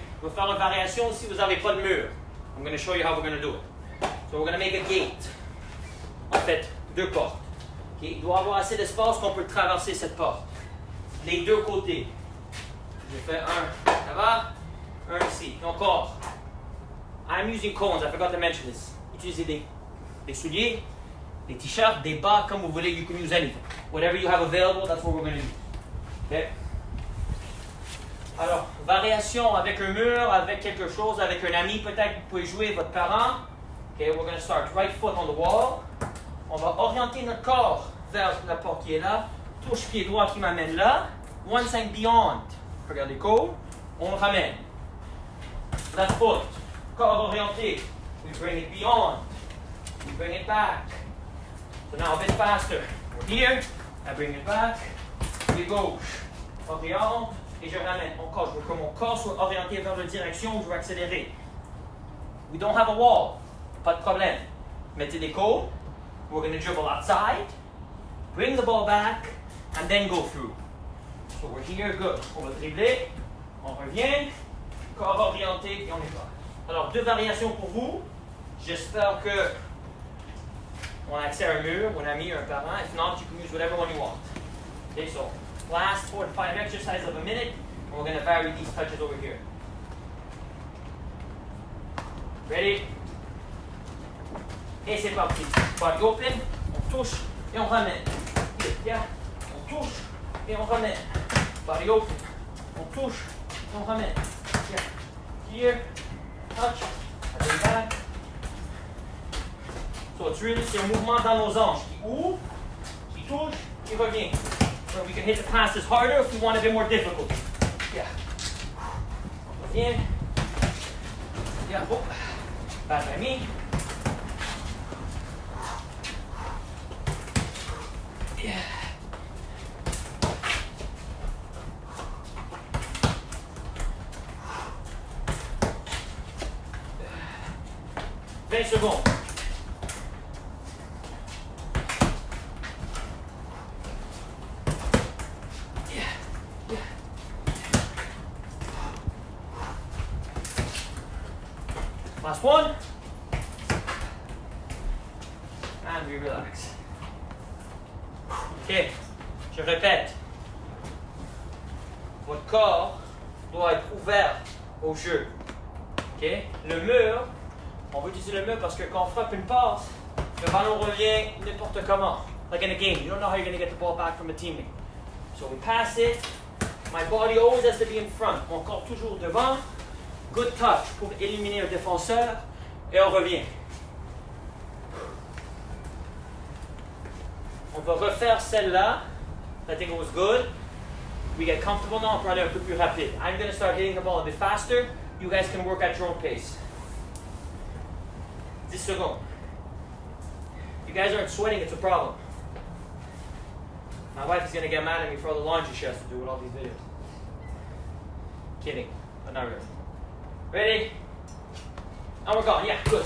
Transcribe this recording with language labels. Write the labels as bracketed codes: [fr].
[fr] On va faire une variation si vous n'avez pas de mur. [en] I'm going to show you how we're going to do it. So we're going to make a gate. [fr] En fait, 2 portes. Okay? Il doit y avoir assez d'espace qu'on peut traverser cette porte. Les 2 côtés. Je fais un là-bas, un ici. Et encore. [en] I'm using cones, I forgot to mention this. [fr] Utilisez des souliers, des t-shirts, des bas, comme vous voulez. [en] You can use anything. Whatever you have available, that's what we're going to do. Okay? [fr] Alors, variation avec un mur, avec quelque chose, avec un ami, peut-être vous pouvez jouer votre parent. [en] Okay, we're going to start right foot on the wall. [fr] On va orienter notre corps vers la porte qui est là. Touche pied droit qui m'amène là. [en] 1-5 beyond. [fr] Regardez côte. On le ramène. [en] Left foot. [fr] Corps orienté. [en] We bring it beyond. We bring it back. So now a bit faster. We're here. I bring it back. [fr] Pied gauche. Oriente. Et je ramène. Encore, je veux que mon corps soit orienté vers la direction où je veux accélérer. [en] We don't have a wall. [fr] Pas de problème. Mettez des côtes. [en] We're going to dribble outside. Bring the ball back. And then go through. So we're here, good. [fr] On va dribbler. On revient. Corps orienté et on est là. Alors, 2 variations pour vous. J'espère que on a accès à un mur, ou un ami, un parent. [en] If not, you can use whatever one you want. Okay, so last 4 to 5 exercises of a minute, and we're going to vary these touches over here. Ready? [fr] Et c'est parti. [en] Body open, [fr] on touche et on ramène. Yeah. On touche et on ramène. [en] Body open, [fr] on touche et on ramène. Yeah. [en] Here, touch, I bring back. So it's really, [fr] c'est un mouvement dans nos hanches qui ouvre, qui touche, qui revient. [en] So we can hit the passes harder if we want a bit more difficult. Yeah. Revient. Yeah. Oh. Bad by me. Yeah. [fr] Vingt secondes. [en] Last one. And we relax. Ok, [fr] je répète. Votre corps doit être ouvert au jeu. Ok, le mur, on veut utiliser le mur parce que quand on frappe une passe, le ballon revient n'importe comment. [en] Like in a game, you don't know how you're going to get the ball back from a teammate. So we pass it. My body always has to be in front. [fr] Mon corps toujours devant. Good touch pour éliminer le défenseur et on revient. On va refaire celle-là. [en] I think it was good. We get comfortable now, [fr] on peut aller un peu plus rapide. [en] I'm going to start hitting the ball a bit faster. You guys can work at your own pace. [fr] 10 secondes. [en] If you guys aren't sweating, it's a problem. My wife is going to get mad at me for all the laundry she has to do with all these videos. Kidding, but not really. Ready? And we're gone. Yeah, good.